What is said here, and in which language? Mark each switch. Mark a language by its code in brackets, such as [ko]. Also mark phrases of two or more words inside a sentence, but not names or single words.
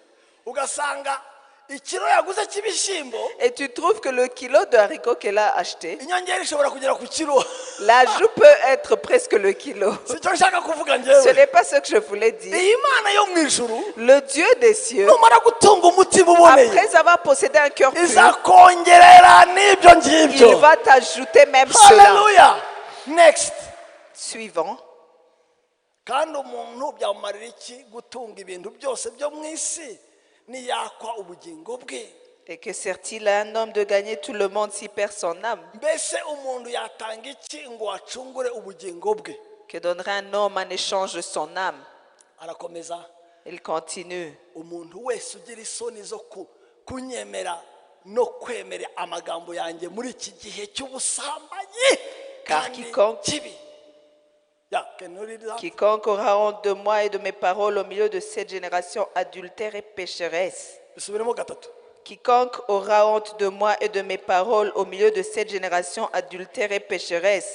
[fr] Et tu trouves que le kilo de haricots qu'elle a acheté, l'ajout peut être presque le kilo. Ce n'est pas ce que je voulais dire. Le Dieu des cieux, après avoir possédé un cœur pur, il va t'ajouter même cela. Alléluia. Next. Suivant. [rw] Kandi umuntu byamumarira iki gutunga ibintu byose byo mu isi niyakwa ubugingo bwe. [fr] Et que sert-il à un homme de gagner tout le monde s'il perd son âme? [rw] Mbese umuntu yatanga iki ngo acungure ubugingo bwe? [fr] Que donnerait un homme en échange de son âme? [rw] Arakomeza. [fr] Il continue. [rw] Umuntu wese ugira isoni zo kunyemera no kwemera amagambo yanjye muri iki gihe cy'ubusambanyi. [fr] Car quiconque aura honte de moi et de mes paroles au milieu de cette génération adultère et pécheresse. Quiconque aura honte de moi et de mes paroles au milieu de cette génération adultère et pécheresse.